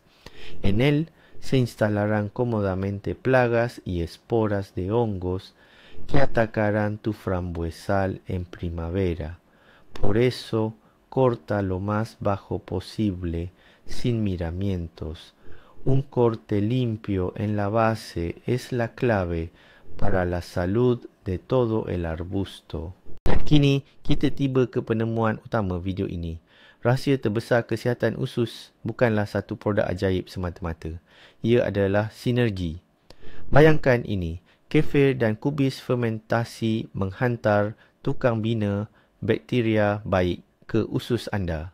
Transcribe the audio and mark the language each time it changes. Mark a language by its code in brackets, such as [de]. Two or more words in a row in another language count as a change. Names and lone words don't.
[es] En él se instalarán cómodamente plagas y esporas de hongos que atacarán tu frambuesal en primavera. Por eso, corta lo más bajo posible, sin miramientos. Un corte limpio en la base es la clave para la salud de todo el arbusto. [ms] Kini, kita tiba ke penemuan utama video ini. Rahsia terbesar kesihatan usus bukanlah satu produk ajaib semata-mata. Ia adalah sinergi. Bayangkan ini, kefir dan kubis fermentasi menghantar tukang bina bakteria baik ke usus anda.